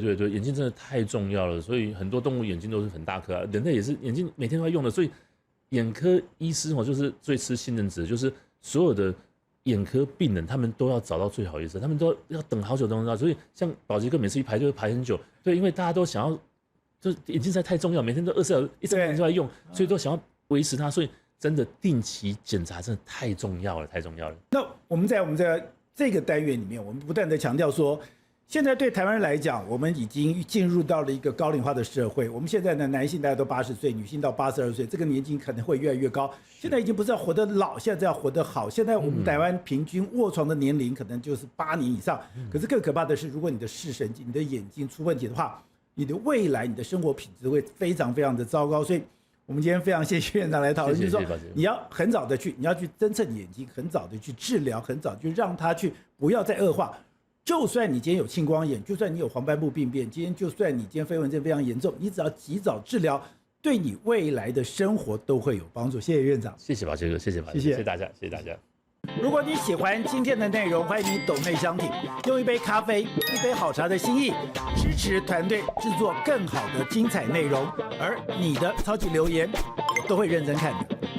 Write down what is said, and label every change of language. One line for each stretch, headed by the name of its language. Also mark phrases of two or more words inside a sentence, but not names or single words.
Chinese: 對，眼睛真的太重要了，所以很多動物眼睛都是很大顆啊，人類也是眼睛每天都要用的，所以眼科醫師就是最吃信任值，就是所有的眼科病人他們都要找到最好醫生，他們都要等好久都能到，所以像寶傑哥每次一排就會排很久，对，因為大家都想要，就是眼睛實在太重要，每天都24小時1整天都在用，所以都想要維持它，所以真的定期檢查真的太重要了，太重要了。那我們在這個單元裡面，我們不斷的強調說，現在對台灣人來講，我們已經進入到了一個高齡化的社會。我們現在呢，男性大概都80歲，女性到82歲，這個年紀可能會越來越高。現在已經不是要活得老，現在要活得好。現在我們台灣平均臥床的年齡可能就是8年以上。可是更可怕的是，如果你的視神經、你的眼睛出問題的話，你的未來、你的生活品質會非常非常的糟糕。所以我們今天非常謝謝院長來討論，就是說你要很早的去，你要去偵測眼睛，很早的去治療，很早就讓它去不要再惡化。就算你今天有青光眼，就算你有黄斑部病变，今天就算你今天飞蚊症非常嚴重，你只要及早治療，对你未來的生活都會有幫助。謝謝院長，謝謝寶傑哥，謝謝寶傑哥，謝謝大家，謝謝大家。如果你喜歡今天的內容，歡迎你抖內相挺，用一杯咖啡、一杯好茶的心意，支持團隊制作更好的精彩內容。而你的超級留言，我都會認真看的。